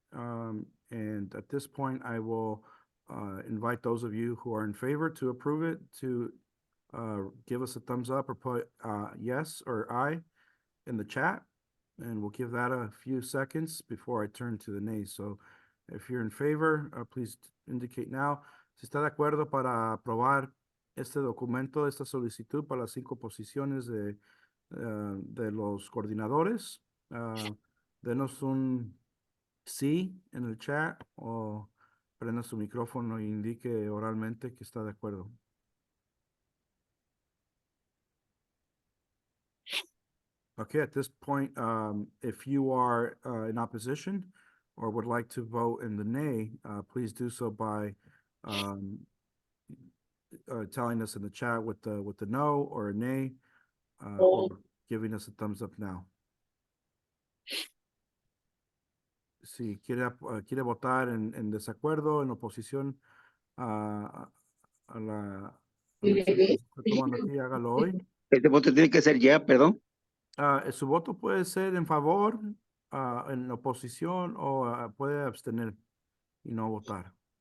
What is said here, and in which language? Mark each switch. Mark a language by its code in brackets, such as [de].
[en] And at this point, I will invite those of you who are in favor to approve it to give us a thumbs up or put yes or aye in the chat. And we'll give that a few seconds before I turn to the nays. So if you're in favor, please indicate now. [es] Si está de acuerdo para aprobar este documento, esta solicitud para las 5 posiciones de los coordinadores, denos un sí en el chat o prenda su micrófono e indique oralmente que está de acuerdo. [en] Okay, at this point, if you are in opposition or would like to vote in the nay, please do so by telling us in the chat with the no or a nay, or giving us a thumbs up now. [es] Si quiere votar en desacuerdo, en oposición a la decisión que se está tomando aquí, hágalo hoy. Este voto tiene que ser ya, perdón. Su voto puede ser en favor, en oposición, o puede abstener y no votar.